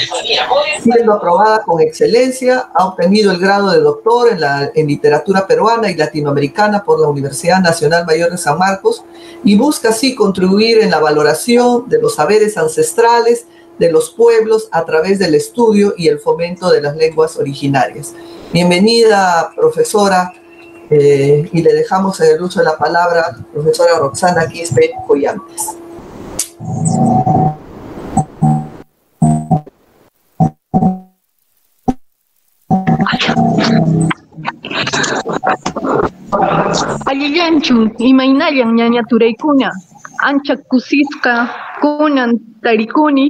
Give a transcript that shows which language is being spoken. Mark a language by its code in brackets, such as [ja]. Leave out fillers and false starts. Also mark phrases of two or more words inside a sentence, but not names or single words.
[es] Siendo aprobada con excelencia, ha obtenido el grado de doctor en literatura peruana y latinoamericana por la Universidad Nacional Mayor de San Marcos y busca así contribuir en la valoración de los saberes ancestrales de los pueblos a través del estudio y el fomento de las lenguas originarias. Bienvenida, profesora. Y le dejamos en el uso de la palabra profesora Roxana Quispe Collantes. [qu] Allillanchu imaynayan ñañaturaykuna ancha kusisqa kunan tarikuni